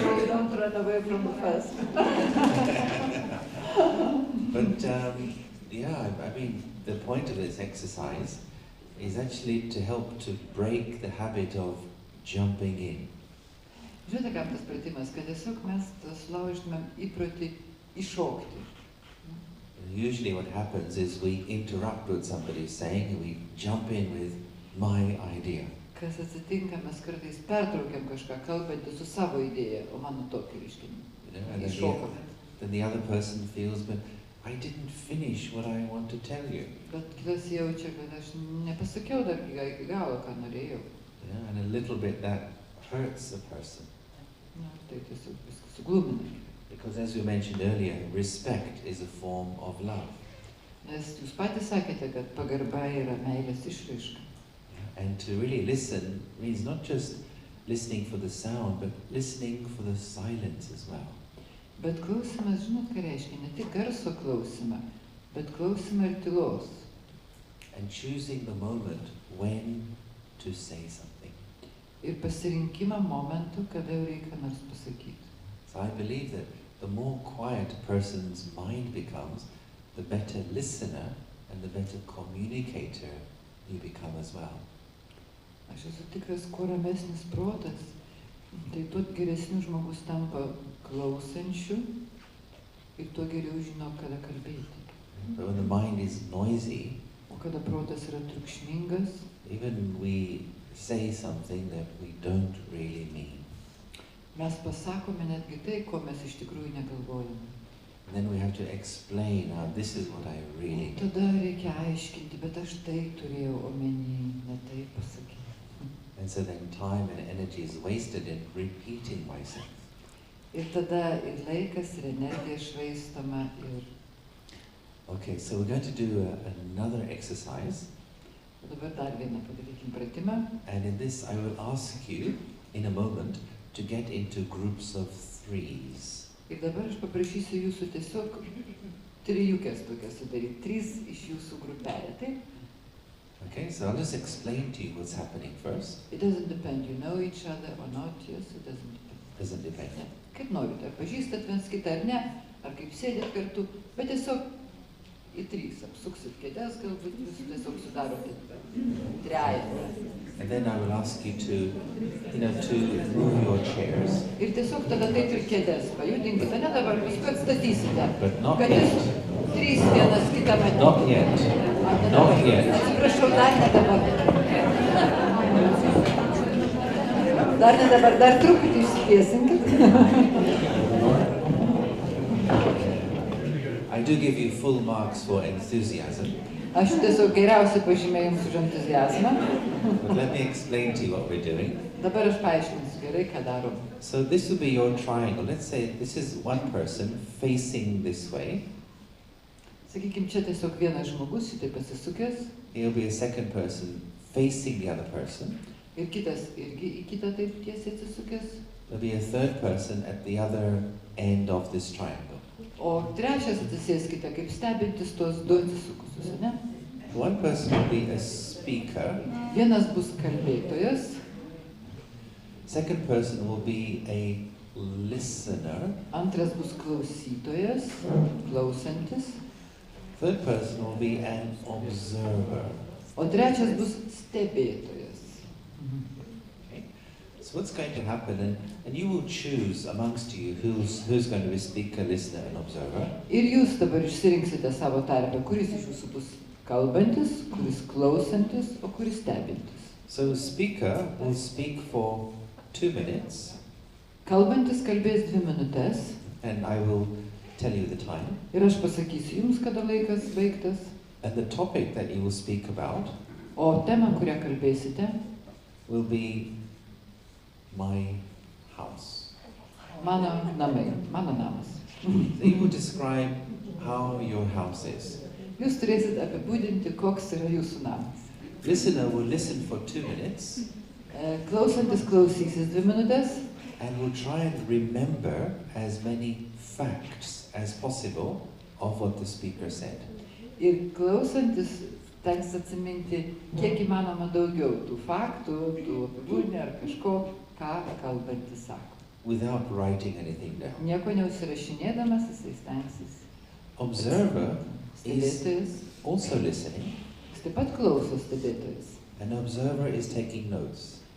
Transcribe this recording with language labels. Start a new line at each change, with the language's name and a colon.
English: Don't run away from the first. But yeah, I mean, the point of this exercise is actually to help to break the habit of jumping in.
Lithuanian: Žinote, kam tas pratimas, kad tiesiog mes sulaužtumėm įprotį iššokti.
English: Usually what happens is we interrupt what somebody's saying and we jump in with my idea.
Lithuanian: Kas atsitinka, mes kartais pertraukiam kažką kalbantį su savo idėja, o mano tokį reiškinį.
English: You know, and
Lithuanian: Iššokame.
English: then the other person feels, but I didn't finish what I want to tell you.
Lithuanian: Bet kitas jaučia, kad aš nepasakiau dar iki galo, ką norėjau.
English: Yeah, and a little bit that hurts the person.
Lithuanian: Na, tai tiesiog viskas suglumina.
English: Because as we mentioned earlier, respect is a form of love.
Lithuanian: Nes jūs patys sakėte, kad pagarba yra meilės išraiška.
English: And to really listen means not just listening for the sound, but listening for the silence as well.
Lithuanian: Bet klausimas, žinot, ką reiškia? Ne tik garso klausimą, bet klausimą ir tylos.
English: and choosing the moment when to say something.
Lithuanian: Ir pasirinkimą momentų, kada jau reikia nors pasakyti.
English: So I believe that the more quiet a person's mind becomes, the better listener and the better communicator you become as well.
Lithuanian: Aš esu tikras, kuo ramesnis protas, tai tuo geresniu žmogus tampa klausančiu ir tuo geriau žino, kada kalbėti.
English: But when the mind is noisy,
Lithuanian: O kada protas yra triukšmingas,
English: even we say something that we don't really mean.
Lithuanian: mes pasakome netgi tai, ko mes iš tikrųjų negalvojame.
English: And then we have to explain, this is what I really mean.
Lithuanian: Tada reikia aiškinti, bet aš tai turėjau omeny, ne tai pasakyti.
English: And so then time and energy is wasted in repeating myself.
Lithuanian: Ir tada ir laikas, ir energija švaistoma, ir
English: Okay, so we're going to do another exercise.
Lithuanian: dabar dar vieną padarykim pratimą.
English: And in this I will ask you, in a moment, to get into groups of threes.
Lithuanian: Ir dabar aš paprašysiu jūsų tiesiog trijukės tokias sudaryti, 3 iš jūsų grupelė, taip?
English: Okay, so I'll just explain to you what's happening first. It doesn't depend, you know each other or not, yes, it doesn't depend. Doesn't depend.
Lithuanian: Ne. Kaip norite, ar pažįstat viens kitą ar ne, ar kaip sėdėt kartu, bet tiesiog į 3 apsuksit kėdes, galbūt jūs tiesiog sudarote trejetą.
English: And then I will ask you to move your chairs.
Lithuanian: Ir tiesiog tada taip ir kėdes pajudinkite, ne dabar, paskui atstatysite.
English: But not
Lithuanian: Kad
English: yet.
Lithuanian: jūs 3 vienas kitą matėte.
English: Not yet. Not yet.
Lithuanian: Atsiprašau, dar ne dabar. Dar ne dabar, dar truputį išsikviesinkit.
English: I do give you full marks for enthusiasm.
Lithuanian: Aš tiesiog geriausiai pažymėjau jums už entuziazmą.
English: But let me explain to you what we're doing.
Lithuanian: Dabar aš paaiškinsiu gerai, ką darom.
English: So this will be your triangle. Let's say this is one person facing this way.
Lithuanian: Sakykim, čia tiesiog vienas žmogus šitai pasisukęs.
English: He'll be a second person facing the other person.
Lithuanian: Ir kitas irgi į kitą taip tiesiai atsisukęs.
English: There'll be a third person at the other end of this triangle.
Lithuanian: O trečias atsisėskite, kaip stebintis tuos 2 atsisukusius, ne?
English: One person will be a speaker.
Lithuanian: Vienas bus kalbėtojas.
English: Second person will be a listener.
Lithuanian: Antras bus klausytojas, klausantis.
English: Third person will be an observer.
Lithuanian: O trečias bus stebėtojas.
English: Okay? So what's going to happen, and you will choose amongst you who's going to be speaker, listener, and observer.
Lithuanian: Ir jūs dabar išsirinksite savo tarpę, kuris iš jūsų bus kalbantis, kuris klausantis, o kuris stebintis.
English: So the speaker will speak for 2 minutes.
Lithuanian: Kalbantis kalbės 2 minutes.
English: And I will tell you the time.
Lithuanian: Ir aš pasakysiu jums, kada laikas baigtas.
English: And the topic that you will speak about
Lithuanian: O tema, kurią kalbėsite,
English: will be my house.
Lithuanian: mano namai, mano namas.
English: So you will describe how your house is.
Lithuanian: Jūs turėsit apibūdinti, koks yra jūsų namas.
English: Listener will listen for 2 minutes
Lithuanian: Klausantis klausysis 2 minutes.
English: and will try and remember as many facts as possible of what the speaker said.
Lithuanian: Ir klausantis teks atsiminti, kiek įmanoma daugiau tų faktų, tų apibūdinimų ar kažko, ką kalbantis sako.
English: Without writing anything down.
Lithuanian: Nieko neužsirašinėdamas, jisai stengsis.
English: Observer is
Lithuanian: Stebėtojas.
English: also listening.
Lithuanian: Jis taip pat klauso stebėtojas.
English: An observer is taking notes.